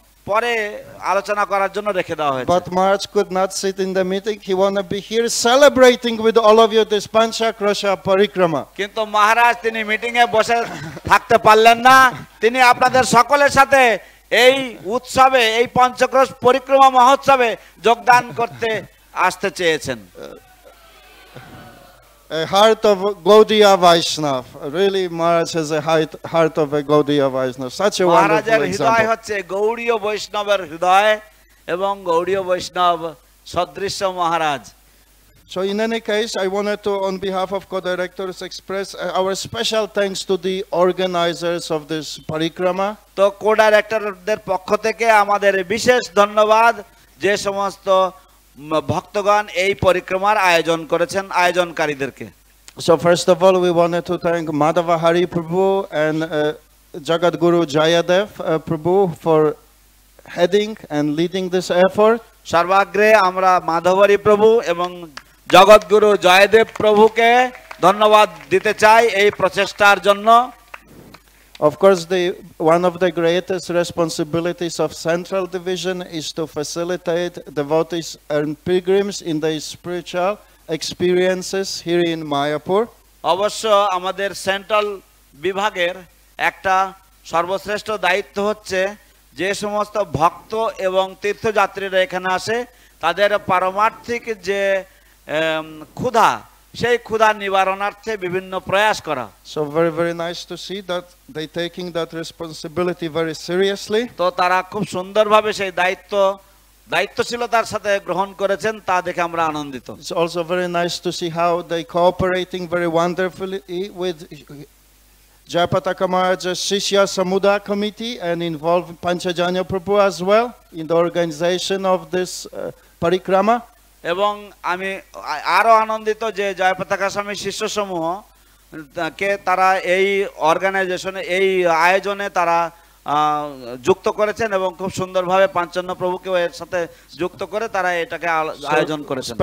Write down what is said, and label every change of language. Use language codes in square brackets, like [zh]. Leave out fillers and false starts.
[bn] পরে আলোচনা করার জন্য রেখে দেওয়া হয়েছে। [en] But Maharaj could not sit in the meeting. He want to be here celebrating with all of you this Panchakosh Parikrama. [bn] কিন্তু মহারাজ তিনি মিটিং এ বসে থাকতে পারলেন না, তিনি আপনাদের সকলের সাথে এই উৎসবে, এই পঞ্চক্রোশ পরিক্রমা মহোৎসবে যোগদান করতে আসতে চেয়েছেন। [en] A heart of Gaudiya Vaishnav. Really, Maharaj has a heart of a Gaudiya Vaishnav. Such a [bn] মহারাজের [en] wonderful [bn] হৃদয় [en] example. [bn] হচ্ছে গৌড়ীয় বৈষ্ণবের হৃদয় এবং গৌড়ীয় বৈষ্ণব সদৃশ্য মহারাজ। [en] So in any case, I wanted to, on behalf of co-directors, express our special thanks to the organizers of this parikrama. [bn] তো কো-ডাইরেক্টরদের পক্ষ থেকে আমাদের বিশেষ ধন্যবাদ যে সমস্ত ভক্তগণ এই পরিক্রমার আয়োজন করেছেন, আয়োজনকারীদেরকে। [en] So first of all, we wanted to thank Madhava Hari Prabhu and Jagadguru Jayadev Prabhu for heading and leading this effort. [bn] সর্বাগ্রে আমরা মাধবরী প্রভু এবং জগৎগুরু জয়দেব প্রভুকে ধন্যবাদ দিতে চাই এই প্রচেষ্টার জন্য। [en] Of course, one of the greatest responsibilities of Central Division is to facilitate devotees and pilgrims in their spiritual experiences here in Mayapur. [bn] অবশ্য আমাদের সেন্ট্রাল বিভাগের একটা সর্বশ্রেষ্ঠ দায়িত্ব হচ্ছে যে সমস্ত ভক্ত এবং তীর্থযাত্রীরা এখানে আসে তাদের পারমার্থিক যে ক্ষুধা, সেই ক্ষুধা নিবারণার্থে বিভিন্ন প্রয়াস করা। [en] So very nice to see that they taking that responsibility very seriously. [bn] তো তারা খুব সুন্দরভাবে সেই দায়িত্বশীলতার সাথে গ্রহণ করেছেন, তা দেখে আমরা আনন্দিত। [en] It's also very nice to see how they cooperating very wonderfully with Jayapataka Maharaj's Shishya Samudaya Committee and involve Panchajanya Prabhu as well in the organization of this parikrama. [bn] এবং আমি আরো আনন্দিত যে জয়পতাকা স্বামী শিষ্য সমূহ কে তারা এই অর্গানাইজেশনে, এই আয়োজনে তারা যুক্ত করেছেন এবং খুব সুন্দরভাবে পাঞ্চন্ন প্রভুকেও এর সাথে যুক্ত করে তারা এটাকে আয়োজন করেছেন।